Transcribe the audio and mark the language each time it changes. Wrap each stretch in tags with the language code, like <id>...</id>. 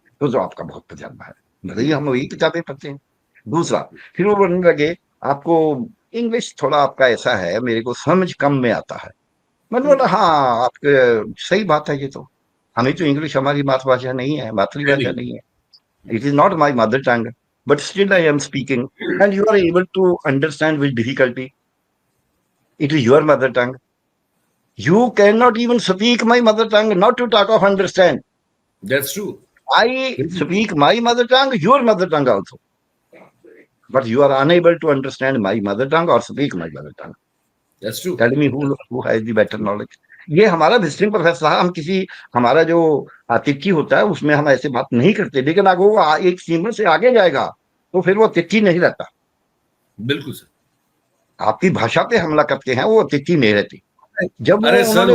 <hi>तो आपका बहुत तजर्बा है। भले हम वही किताबें पढ़ते हैं। दूसरा, फिर वो बोलने लगे आपको इंग्लिश थोड़ा आपका ऐसा है, मेरे को समझ कम में आता है। मैंने बोला हाँ, आपके सही बात है, ये तो हमें तो इंग्लिश हमारी मातृभाषा नहीं है, है मातृभाषा नहीं। नहीं है।</hi> <en>It is not my mother tongue, but still I am speaking, and you are able to understand with difficulty. It is your mother tongue. You cannot even speak my mother tongue, not to talk of understand. That's true. I</en> <hi>बिल्कुल।</hi> <en>speak my mother tongue, your mother tongue also, but you are unable to understand my mother tongue or speak my mother tongue. That's true. Tell me who has the better knowledge.</en> <hi>ये हमारा visiting professor था। हम किसी, हमारा जो अतिथि होता है उसमें हम ऐसे बात नहीं करते, लेकिन अगर वो एक सीमा से आगे जाएगा तो फिर वो अतिथि नहीं रहता। बिल्कुल सर। आपकी भाषा पे हमला करते हैं, वो अतिथि नहीं रहती। जब वो अरे सर उन्होंने</hi>